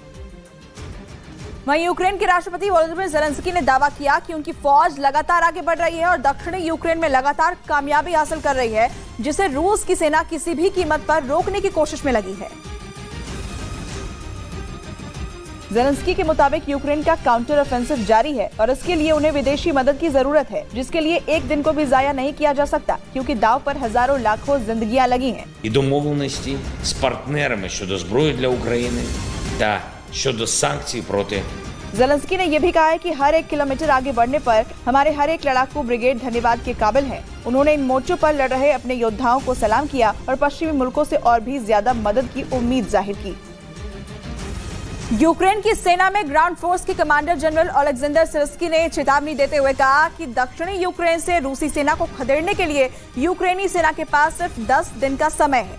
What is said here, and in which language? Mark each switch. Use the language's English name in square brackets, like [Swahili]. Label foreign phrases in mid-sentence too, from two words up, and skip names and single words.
[Hindi] वहीं यूक्रेन के राष्ट्रपति वोलोदिमीर ज़ेलेंस्की ने दावा किया कि उनकी फौज लगातार आगे बढ़ रही है और दक्षिणी यूक्रेन में लगातार कामयाबी हासिल कर रही है, जिसे रूस की सेना किसी भी कीमत पर रोकने की कोशिश में लगी है। ज़ेलेंस्की के मुताबिक यूक्रेन का [English] counter offensive [Hindi] जारी है और इसके लिए उन्हें विदेशी मदद की जरूरत है, जिसके लिए एक दिन को भी जाया नहीं किया जा सकता, क्योंकि दाव पर हजारों लाखों जिंदगियां लगी हैं। [Ukrainian] І домовленості з партнерами щодо зброї для України та щодо санкцій проти [Hindi] ज़ेलेंस्की ने यह भी कहा है कि हर 1 किलोमीटर आगे बढ़ने पर हमारे हर एक लड़ाकू ब्रिगेड धन्यवाद के काबिल है। उन्होंने इन मोर्चों पर लड़ रहे अपने योद्धाओं को सलाम किया और पश्चिमी मुल्कों से और भी ज्यादा मदद की उम्मीद जाहिर की। यूक्रेन की सेना में [English] ground force [Hindi] के कमांडर जनरल ओलेक्जेंडर सिर्स्की ने चेतावनी देते हुए कहा कि दक्षिणी यूक्रेन से रूसी सेना को खदेड़ने के लिए यूक्रेनी सेना के पास सिर्फ 10 दिन का समय है।